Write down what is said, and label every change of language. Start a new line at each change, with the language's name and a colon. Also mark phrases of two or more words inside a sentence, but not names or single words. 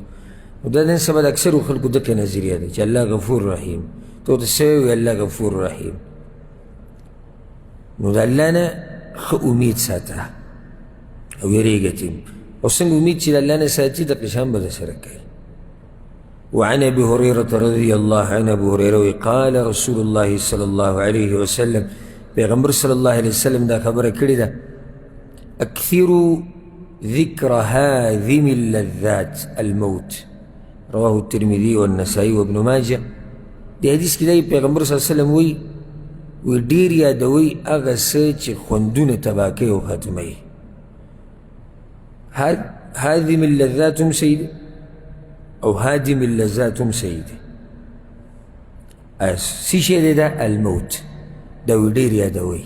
Pashto: نو دا نن سبا د اکثرو خلکو دغه نظریه ده چې
Arabic: الله غفور رحیم،
Pashto: ته ورته څه وایې
Arabic: الله غفور رحیم.
Pashto: نو د الله نه ښه امید ساته او یېرېږه ترې، او څنګه امید چې د الله نه ساتي دقې شان به درسره کوي.
Arabic: وعن ابي هريره رضي الله عنه ابو هريره قال رسول الله صلى الله عليه وسلم
Pashto: پیغمبر صلی الله علیه وسلم دا خبره کړې ده
Arabic: اکثروا ذکر هاذم اللذات الموت رواه الترمذي والنسائي وابن ماجه.
Pashto: دې حدیث کې دی پیغمبر صلی الله علیه وسلم وایي ډېر یادوئ هغه څه چې خوندونه تباه کوي او ختموي.
Arabic: هاذم اللذات
Pashto: هم صحیح دی او
Arabic: هادم اللذات
Pashto: هم صحیح دی. څه شی دی دا؟ الموت. دا ډېر یادوئ.